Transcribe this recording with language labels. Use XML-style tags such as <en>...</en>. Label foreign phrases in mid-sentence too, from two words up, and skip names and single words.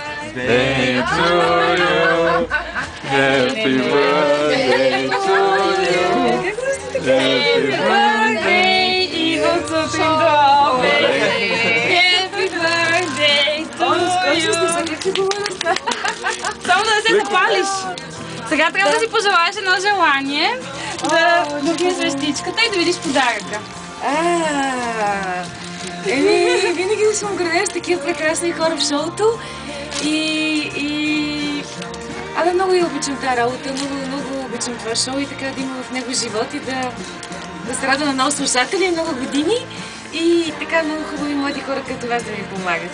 <en>birthday to you. Happy birthday to you. Happy birthday, Иво Цуциндове. Happy birthday to you.</en> <bg>Само да не се запалиш. Сега трябва да си пожелаеш едно желание, да духне свещичката и да видиш подаръка. Винаги да съм оградена с такива прекрасни хора в шоуто и много я обичам тази работа, много обичам това шоу и така да има в него живот и да се радва на много слушатели, много години и така много хубави млади хора като вас да ми помагат.</bg>